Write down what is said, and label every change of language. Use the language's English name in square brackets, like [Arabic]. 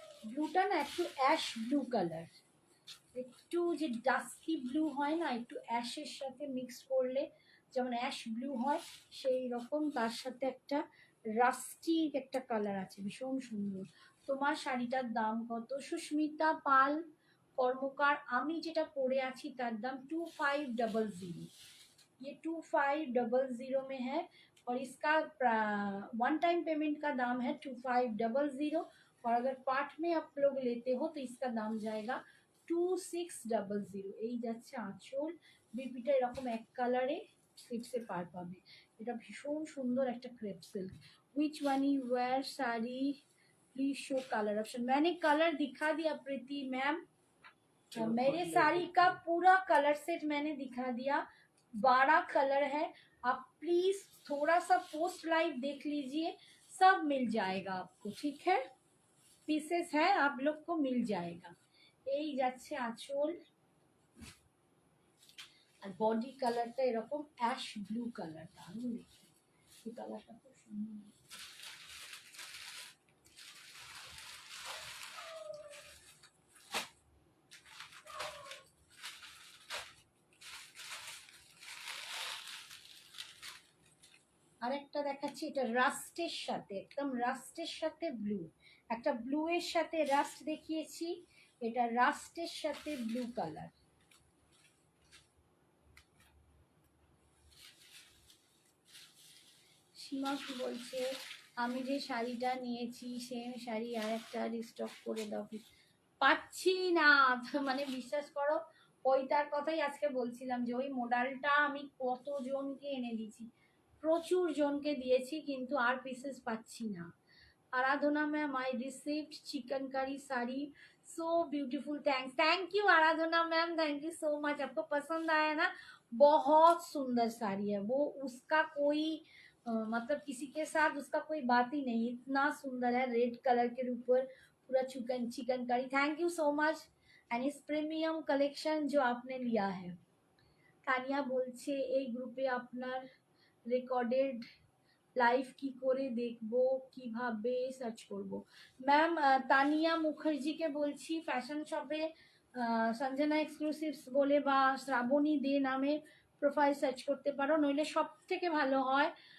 [Bangla] ব্লুটা না একটু অ্যাশ ব্লু কালার, একটু যে ডাস্কি ব্লু হয় না, একটু অ্যাশের সাথে মিক্স করলে যেমন অ্যাশ ব্লু হয়, সেই রকম তার সাথে একটা রাস্টি একটা কালার আছে, ভীষণ সুন্দর। তোমার শাড়িটার দাম কত? সুস্মিতা পাল কর্মকার, আমি যেটা পরে আছি তার দাম 2500। [Hindi] ये 2500 में है, और इसका वन टाइम पेमेंट का दाम है 2500, और अगर पार्ट में आप लोग लेते हो तो इसका दाम जाएगा 2600। [Bangla] এই যাচ্ছে আঁচল, বিপিটা এরকম এক কালারে স্লিপসে পার পাবে। এটা ভীষণ সুন্দর একটা crepe silk. [English] which one you wear sari, please show colour option. [Hindi] मैंने कलर दिखा दिया प्रीति मैम, मेरे साड़ी का पूरा कलर सेट मैंने दिखा दिया, 12 कलर है। आप प्लीज थोड़ा सा पोस्ट लाइव देख लीजिए, सब मिल जाएगा आपको, ठीक है? पीसेस है, आप लोग को मिल जाएगा। [Bangla] এই যাচ্ছে আঁচল, আর বডি কালারটা এরকম অ্যাশ ব্লু কালার, দারুণ দেখতে। এই কালারটা খুব সুন্দর। আরেকটা দেখাচ্ছি, এটা রাস্টের সাথে, একদম রাস্টের সাথে ব্লু, একটা ব্লু এর সাথে রাস্ট দেখিয়েছি, এটা রাস্টের সাথে ব্লু কালার। সীমা কি বলছে, আমি যে শাড়িটা নিয়েছি সেম শাড়ি আর একটা রিস্টক করে দাও। পাচ্ছি না, মানে বিশ্বাস করো, ওইটার কথাই আজকে বলছিলাম যে ওই মডেলটা আমি কতজনকে এনে দিয়েছি, প্রচুর জনকে দিয়েছি, কিন্তু আর পিসেস পাচ্ছি না। [English] Aradhana ma'am I received chikankari sari, so beautiful, thanks, thank you Aradhana ma'am, thank you so much. [Hindi] आपको पसंद आया ना? बहुत सुंदर साड़ी है वो, उसका कोई मतलब किसी के साथ उसका कोई बात ही नहीं, इतना सुंदर है, रेड कलर के ऊपर पूरा chicken chicken curry. [English] Thank you so much. [Hindi] And इस प्रीमियम कलेक्शन जो आपने लिया है। [Bangla] तानिया বলছে এই গ্রুপে আপনার রেকর্ডেড লাইভ কি করে দেখবো, কিভাবে সার্চ করব? ম্যাম তানিয়া মুখার্জিকে বলছি, ফ্যাশন শপে সঞ্জনা এক্সক্লুসিভস বলে বা শ্রাবণী দে নামে প্রোফাইল সার্চ করতে পারো, নইলে সব থেকে ভালো হয়